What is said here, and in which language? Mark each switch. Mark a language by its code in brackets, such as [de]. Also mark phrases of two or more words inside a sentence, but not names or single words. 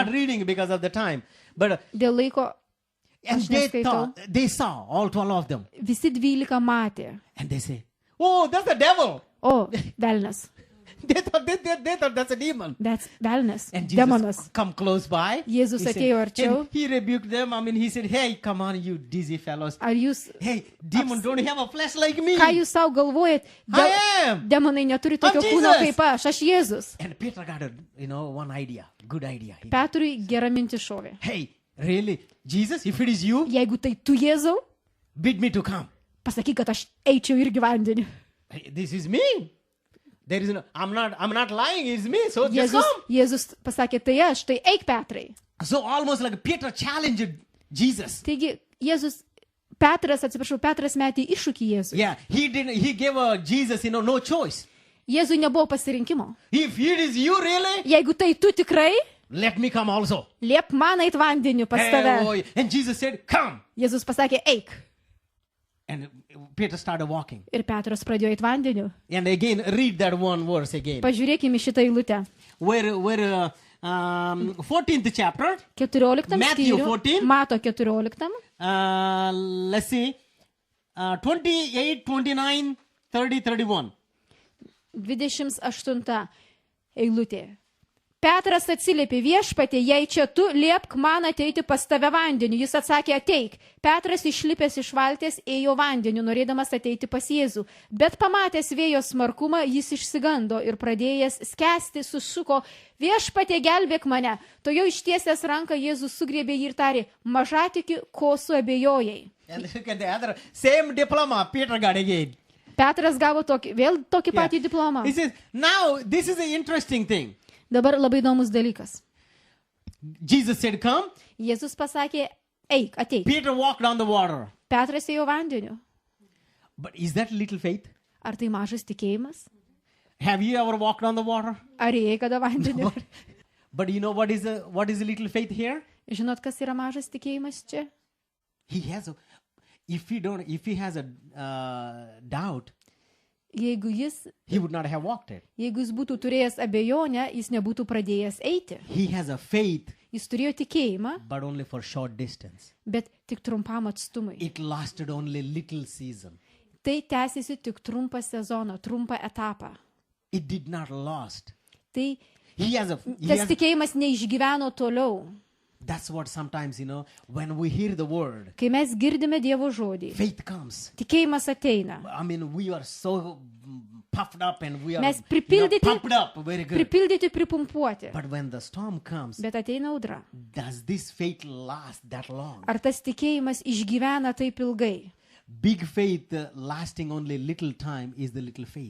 [lt] istoriją. [en] reading because of the time. But [lt] Dėl laiko [en] and [lt] Aš [en] they [lt] neskaitau. [en] thought, they saw all 12 of them. [lt] visi 12 matė. [en] And they say, oh, that's the devil. [lt] O, velnas. [en] They thought that's a demon. [lt] Velnas. [en] And Jesus [lt] Demonas. [en] come close by. [lt] Jėzus [en] He said- [lt] atėjo arčiau. [en] and he rebuked them. He said, hey, come on, you dizzy fellows. [lt] Ar jūs, [en] Hey, demon don't have a flesh like me. [lt] ką jūs savo galvojat? [en] I am. [lt] Demonai neturi tokio [en] I'm [lt] kūno [en] Jesus. [lt] kaip aš Jėzus. [en] And Peter got one idea, good idea. [lt] Petrui gera mintis šovė. [en] Hey, really, Jesus, if it is you, [lt] Jeigu tai tu Jėzau, [en] bid me to come. [lt] pasakyk, kad aš eičiau irgi vandenį. [en] Hey, this is me. There is I'm not lying, it's me. So just [lt] Jėzus, [en] come. [lt] Jėzus pasakė, tai aš, tai eik Petrai. [en] So almost like Peter challenged Jesus. [lt] Taigi, Petras metė iššūkį Jėzui. [en] Yeah, he gave Jesus, no choice. [lt] Jėzui nebuvo pasirinkimo. [en] If it is you really, [lt] Jeigu tai tu tikrai, [en] let me come also. [lt] liep man eit vandeniu pas [en] Hey, [lt] tave. [en] boy. And Jesus said, come. [lt] Jėzus pasakė, eik. [en] And Peter started walking. [lt] Ir Petras pradėjo eit vandeniu. [en] And again, read that one verse again. [lt] Pažiūrėkime šitą eilutę. [en] Where 14th chapter, 14 Matthew [lt] skyrių. 14. Mato 14. [en] let's see, 28, 29, 30, 31. [lt] 28 eilutė. Petras atsiliepė, viešpatie, jei čia tu, liepk man ateiti pas tave vandeniu. Jis atsakė, ateik. Petras išlipęs iš valties ėjo vandeniu, norėdamas ateiti pas Jėzų. Bet pamatęs vėjo smarkumą, jis išsigando ir pradėjęs skęsti, sušuko, viešpatie, gelbėk mane. To jau ištiesęs ranką Jėzus sugriebė jį ir tarė, mažatiki, ko suabejojai. [en] And look at the other, same diploma Peter got again. [lt] Petras gavo vėl tokį [en] Yeah. [lt] patį diplomą. [en] He says, now this is an interesting thing. [lt] Dabar labai įdomus dalykas. [en] Jesus said, come. [lt] Jėzus pasakė, eik, ateik. [en] Peter walked on the water. [lt] Petras ėjo vandeniu. [en] But is that little faith? [lt] Ar tai mažas tikėjimas? [en] Have you ever walked on the water? [lt] Ar ėjai kada vandeniu? [en] But you know what is a little faith here? [lt] Žinot, kas yra mažas tikėjimas čia? [en] He has if he has a doubt, [lt] Jeigu [en] he would not have walked it. [lt] jis būtų turėjęs abejonę, jis nebūtų pradėjęs eiti. [en] He has a faith, [lt] Jis turėjo tikėjimą, [en] but only for short distance. [lt] bet tik trumpam atstumui. [en] It lasted only little season. [lt] Tai tęsiasi tik trumpą sezoną, trumpą etapą. [en] It did not last. [lt] Tai [en] He has [lt] tas tikėjimas neišgyveno toliau. [en] That's what sometimes, when we hear the word, [lt] Kai mes girdime Dievo žodį, [en] faith comes. [lt] tikėjimas ateina. [en] I mean, we are so puffed up and we are [lt] Mes pripildyti- [en] pumped up, very good. [lt] Pripildyti, pripumpuoti. [en] But when the storm comes, [lt] Bet ateina audra. [en] does this faith last that long? [lt] Ar tas tikėjimas išgyvena taip ilgai? [en] Big faith lasting only little time is the little faith.